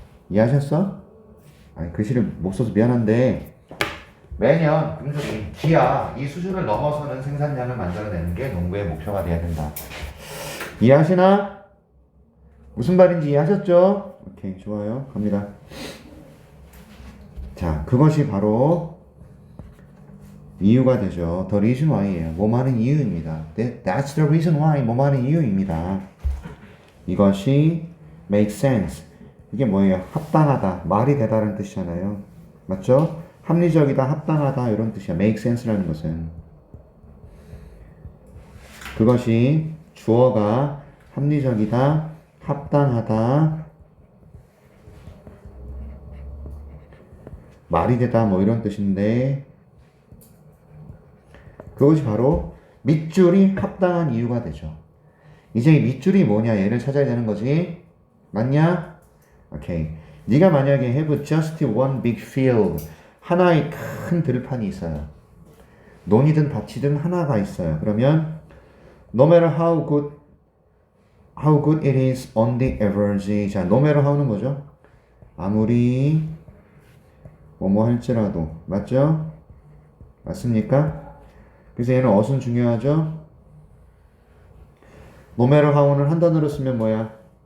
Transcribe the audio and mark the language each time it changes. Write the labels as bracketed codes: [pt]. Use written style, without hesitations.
[ko] 이해하셨어? 아니 글씨를 못 써서 미안한데 매년 굶주림, 기아 이 수준을 넘어서는 생산량을 만들어내는 게 농부의 목표가 돼야 된다. 이해하시나? 무슨 말인지 이해하셨죠? 오케이 좋아요. 갑니다. 자 그것이 바로 이유가 되죠. [en] The reason why예요. [ko] 뭐하는 이유입니다. [en] That's the reason why. [ko] 뭐하는 이유입니다. 이것이 [en] make sense. [ko] 이게 뭐예요? 합당하다. 말이 되다라는 뜻이잖아요. 맞죠? 합리적이다, 합당하다 이런 뜻이야. [en] make sense [ko] 라는 것은. 그것이 주어가 합리적이다, 합당하다, 말이 되다 뭐 이런 뜻인데 그것이 바로 밑줄이 합당한 이유가 되죠. 이제 이 밑줄이 뭐냐 얘를 찾아야 되는 거지. 맞냐? 오케이. 네가 만약에 [en] have just one big field [ko] 하나의 큰 들판이 있어요. 논이든 밭이든 하나가 있어요. 그러면 [en] no matter how good it is on the average. [ko] 자, [en] no matter how [ko] 는 뭐죠? 아무리 뭐뭐 할지라도 맞죠? 맞습니까? 그래서 얘는 어순 중요하죠? [en] no matter how [ko] 는 한 단어로 쓰면 뭐야?